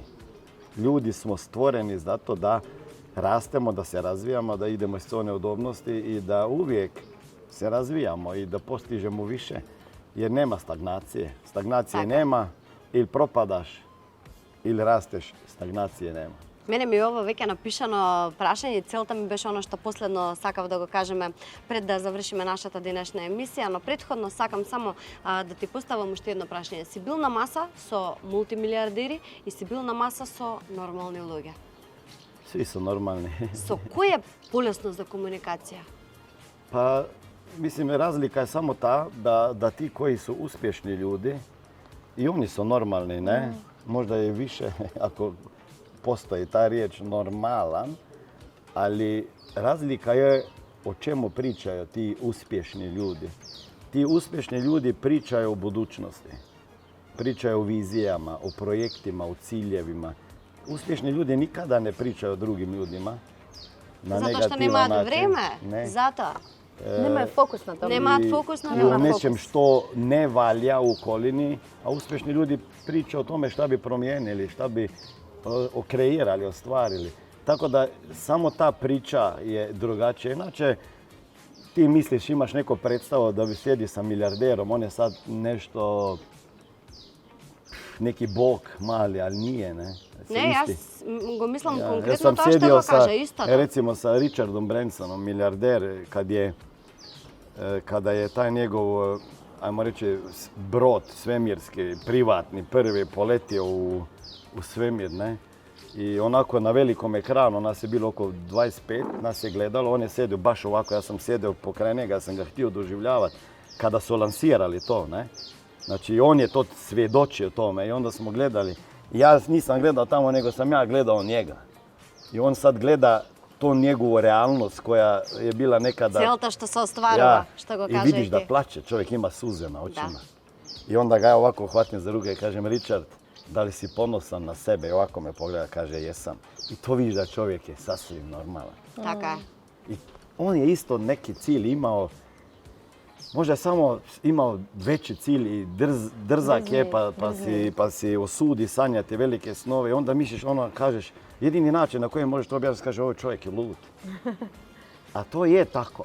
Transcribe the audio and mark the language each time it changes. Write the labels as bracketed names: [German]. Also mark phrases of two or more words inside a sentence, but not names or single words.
[Croatian] Ljudi smo stvoreni zato da rastemo, da se razvijamo, da idemo iz zone udobnosti i da uvijek se razvijamo i da postižemo više. Jer nema stagnacije. Stagnacije nema, ili propadaš, ili rasteš, stagnacije nema. [Macedonian] Мене ми ово веќе напишано прашање, целта ми беше оно што последно сакав да го кажеме пред да завршиме нашата денешна емисија, но претходно сакам само да ти поставам уште едно прашање. Си бил на маса со мултимилиардери и си бил на маса со нормални луѓе? [Croatian] Svi su normalni. [Macedonian] Со кој е полесно за комуникација? [Croatian] Pa, mislim, razlika je samo ta da ti koji su uspješni ljudi, i oni su normalni, ne? Možda je više, ako postoji ta riječ normalan, ali razlika je o čemu pričaju ti uspješni ljudi. Ti uspješni ljudi pričaju o budućnosti, pričaju o vizijama, o projektima, o ciljevima. Uspješni ljudi nikada ne pričaju o drugim ljudima na [Macedonian] Zato што [Croatian] negativan [Macedonian] немаат [Croatian] način. [Macedonian] време, [Croatian] Ne. [Macedonian] затоа. [Croatian] Nemaju fokus na tome. [Macedonian] Немаат фокус на [Croatian] I o [Macedonian] тоа. [Croatian] nečem što ne valja u okolini, a uspješni ljudi pričaju o tome šta bi promijenili, šta bi okreirali, ostvarili. Tako da samo ta priča je drugačija. Inače, ti misliš, imaš neko predstavu da bi sjedi sa milijarderom, on je sad nešto, neki bog mali, ali nije, ne? [Macedonian] Не, јас го мислам [Croatian] Ja [Macedonian] конкретно [Croatian] sam [Macedonian] тоа што [Croatian] sjedio [Macedonian] го кажа, исто. [Croatian] recimo sa Richardom Bransonom, milijarder, kada je taj njegov, ajmo reći, brod svemirski, privatni, prvi poletio u svemir, ne? I onako na velikom ekranu, nas je bilo oko 25, nas je gledalo, on je sjedio baš ovako, ja sam sjedio pokraj njega, ja sam ga htio doživljavati kada su lansirali to, ne? Znači, on je to svjedočio tome i onda smo gledali. Ja nisam gledao tamo, nego sam ja gledao njega. I on sad gleda tu njegovu realnost koja je bila nekada... [Macedonian] Целта што се остварува, што го [Croatian] I [Macedonian] кажа [Croatian] vidiš [Macedonian] и [Croatian] da [Macedonian] ти. [Croatian] plače, čovjek ima suze na očima. I onda ga ja ovako hvatim za ruke i kažem, Richard, da li si ponosan na sebe? I ovako me pogleda, kaže, jesam. I to vidiš da čovjek je sasvim normalan. [Macedonian] Така е. [Croatian] I on je isto neki cilj imao, možda je samo imao veći cilj i drzak je pa si osudi sanjati velike snove i onda misliš, kažeš, jedini način na koji možeš to objasniti, kaže, ovaj čovjek je lud. A to je tako.